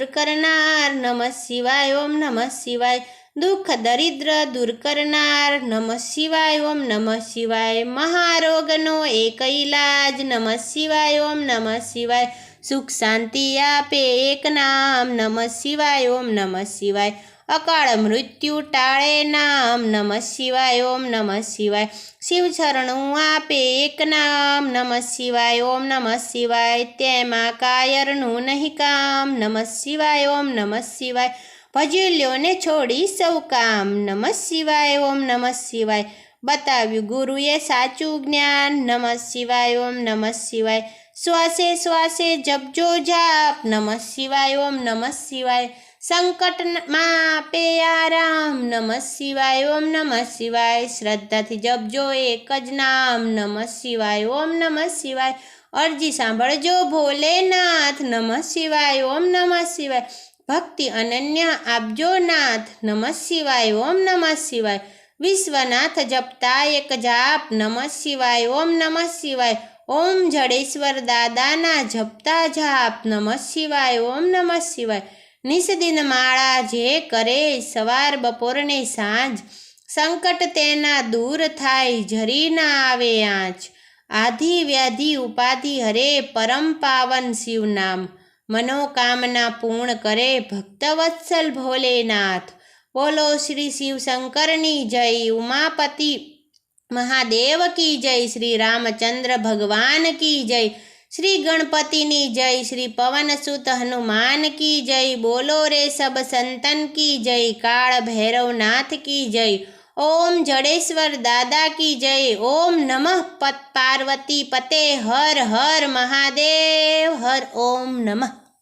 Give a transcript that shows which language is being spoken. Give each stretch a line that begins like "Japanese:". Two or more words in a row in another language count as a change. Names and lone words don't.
Gujarati: કરનાર નમઃ શિવાય ઓમ નમઃ શિવાય દુઃખ દરિદ્ર દૂર કરનાર નમઃ શિવાય ઓમ નમઃ શિવાય મહારોગનો એક ઇલાજ નમઃ શિવાય ઓમ નમઃ શિવાય સુખ શાંતિ આપે એક નામ નમઃ શિવાય ઓમ નમઃ શિવાય અકાળ મૃત્યુ ટાળે નામ નમઃ શિવાય ઓમ નમઃ શિવાય શિવ ચરણો આપે એક નામ નમઃ શિવાય ઓમ નમઃ શિવાય તેમાં કાયરનું નહીં કામ નમઃ શિવાય ઓમ નમઃ શિવાય ભજી લ્યો ને છોડી સૌ કામ નમઃ શિવાય ઓમ નમઃ શિવાય બતાવ્યું ગુરુએ સાચું જ્ઞાન નમઃ શિવાય ઓમ નમઃ શિવાય શ્વાસે શ્વાસે જપજો જાપ નમઃ શિવાય ઓમ નમઃ શિવાય સંકટ માં પે આરામ નમઃ શિવાય ઓમ નમઃ શિવાય શ્રદ્ધા થી જપજો એક જ નામ નમઃ શિવાય ઓમ નમઃ શિવાય અરજી સાંભળજો ભોલેનાથ નમઃ શિવાય ઓમ નમઃ શિવાય ભક્તિ અનન્ય આપજો નાથ નમઃ શિવાય ઓમ નમઃ શિવાય વિશ્વનાથ જપતા એક જાપ નમઃ શિવાય ઓમ નમઃ શિવાય ઓમ જડેશ્વર દાદાના જપતા જાપ નમઃ શિવાય ઓમ નમઃ શિવાય નિસદિન માળા જે કરે સવાર બપોર ને સાંજ સંકટ તેના દૂર થાય ઝરી ના આવે આંચ આધિ વ્યાધિ ઉપાધિ હરે પરમ પાવન શિવ નામ મનોકામના પૂર્ણ કરે ભક્તવત્સલ ભોલેનાથ બોલો શ્રી શિવ શંકરની જય
Hindi: उमापति महादेव की जय श्री रामचंद्र भगवान की जय श्री गणपति
Gujarati: ની જય
Hindi: श्री पवन सुत हनुमान की जय बोलो रे सब संतन की जय काल भैरव नाथ की जय ओम जडेश्वर दादा की जय ओम नमः पार्वती पते हर हर महादेव हर ओम नमः।